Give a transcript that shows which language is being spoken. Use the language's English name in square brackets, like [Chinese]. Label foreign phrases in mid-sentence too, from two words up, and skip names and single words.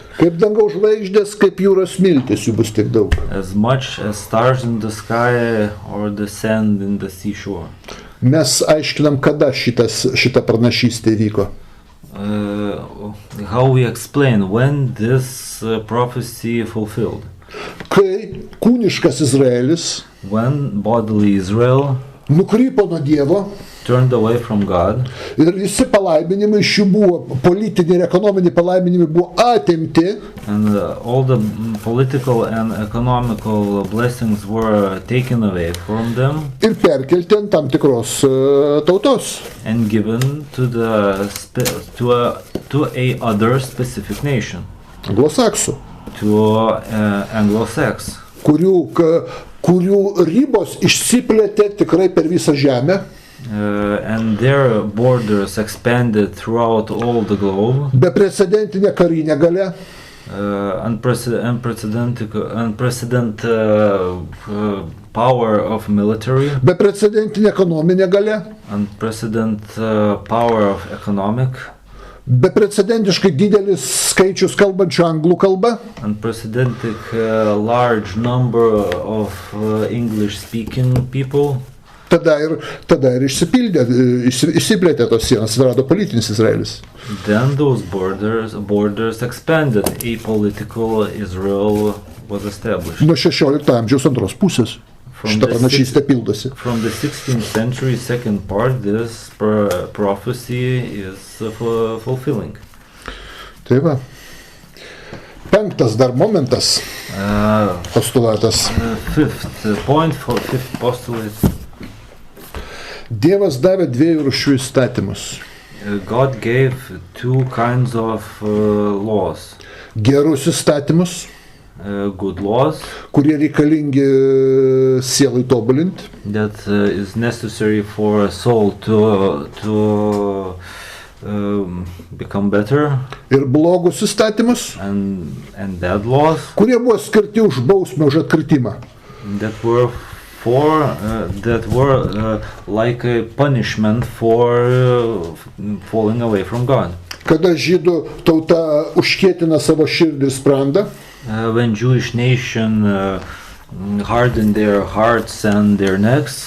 [Lithuanian] Kaip dangaus žvaigždės, kaip jūros smiltės jų bus tiek daug. [English] As much as stars in the sky or the sand in the seashore. [Lithuanian] Mes aiškinam, kada šita pranašystė vyko. [English] How we explain when this prophecy fulfilled. [Lithuanian] Kai kūniškas Izraelis [English] When bodily Israel [Lithuanian] nukrypo nuo Dievo, [English] turned away from God, [Lithuanian] ir visi palaiminimai iš jų buvo, politiniai ir ekonominiai palaiminimai buvo atimti, [English] and all the political and economical blessings were taken away from them [Lithuanian] ir perkelti ant tam tikros tautos. [English] and given to a other specific nation, [Lithuanian] Anglosaksų, [English] to Anglo-Sax, [Lithuanian] kurių ribos išsiplėtė tikrai per visą žemę. [English] and their borders expanded throughout all the globe. [Lithuanian] Beprecedentinė karinė galia, [English] Unprecedented power of military, [Lithuanian] beprecedentinė ekonominė galia, [English] unprecedented power of economic, [Lithuanian] beprecedentiškai didelis skaičius kalbančių anglų kalbą, [English] unprecedented large number of English-speaking people. [Lithuanian] tada ir išsiplėtė tos sienos, atsirado politinis Izraelis. [English] Then those borders expanded. A political Israel was established. [Lithuanian] Nuo 16 amžiaus antros pusės šitą pranašystę pildosi. [English] From the 16th century, second part, this prophecy is fulfilling. [Lithuanian] Tai va. Penktas dar momentas, postulatas. [English] Fifth point for fifth postulate. [Lithuanian] Dievas davė dviejų rūšių įstatymus. [English] God gave two kinds of laws. [Lithuanian] Gerus įstatymus, [English] Good laws [Lithuanian] kurie reikalingi sielai tobulinti. [English] that is necessary for a soul to become better, [Lithuanian] Ir blogus įstatymus, [English] and bad laws [Lithuanian] kurie buvo skirti už bausmę, už atkritimą. [English] that were that were like a punishment for falling away from God. [Lithuanian] Kada žydų tauta užkietina savo širdį ir sprandą, [English] When Jewish nation hardened their hearts and their necks,